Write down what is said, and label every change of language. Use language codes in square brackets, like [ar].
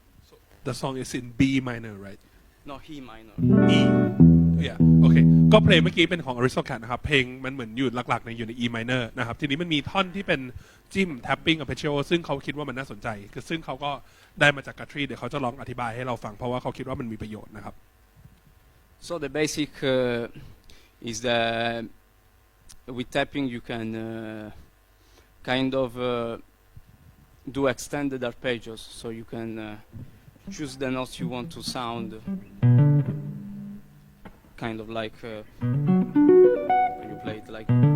[en] So the song is in B minor, right? No, E minor. [th] E yeah โอเคก็เพลงเมื่อกี้เป็นของ Aristocrat นะครับเพลงมันเหมือนอยู่หลักๆในอยู่ใน E minor นะครับทีนี้มันมีท่อนที่เป็นจิ้ม tapping arpeggio ซึ่งเขาคิดว่ามันน่าสนใจคือซึ่งเขาก็ได้มาจาก Guthrie เดี๋ยวเขาจะลองอธิบายให้เราฟังเพราะว่าเขาคิดว่ามันมีประโยชน์นะครับ [en] So the basic is that with tapping you can kind of do extended arpeggios, so you can choose the notes you want to sound, kind of like you play it like.